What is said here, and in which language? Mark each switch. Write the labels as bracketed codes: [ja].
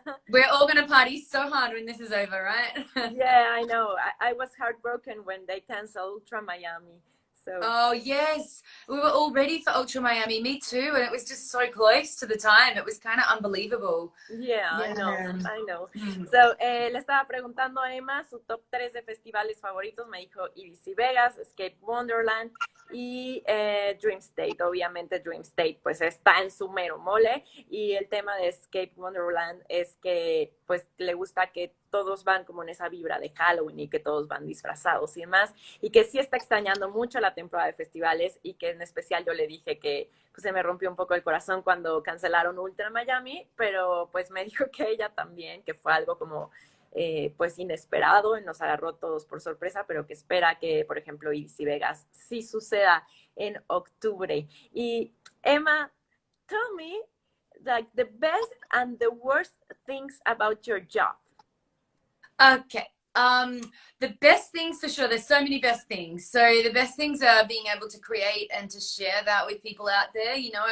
[en] We're all going to party so hard when this is over, right? Yeah, I know. I was heartbroken when they canceled Ultra Miami. So. Oh, yes. We were all ready for Ultra Miami. Me too. And it was just so close to the time. It was kind of unbelievable. Yeah, I know. [es] So, le estaba preguntando a Emma su top 3 de festivales favoritos. Me dijo EDC Vegas, Escape Wonderland y Dream State. Obviamente Dream State pues está en su mero mole, y el tema de Escape Wonderland es que pues le gusta que todos van como en esa vibra de Halloween y que todos van disfrazados y demás, y que sí está extrañando mucho la temporada de festivales, y que en especial yo le dije que pues se me rompió un poco el corazón cuando cancelaron Ultra Miami, pero pues me dijo que ella también, que fue algo como pues inesperado, nos agarró todos por sorpresa, pero que espera que, por ejemplo, EDC Vegas sí suceda en octubre. [en] Y Emma, tell me like the best and the worst things about your job. Okay. The best things for sure, there's so many best things. So the best things are being able to create and to share that with people out there, you know.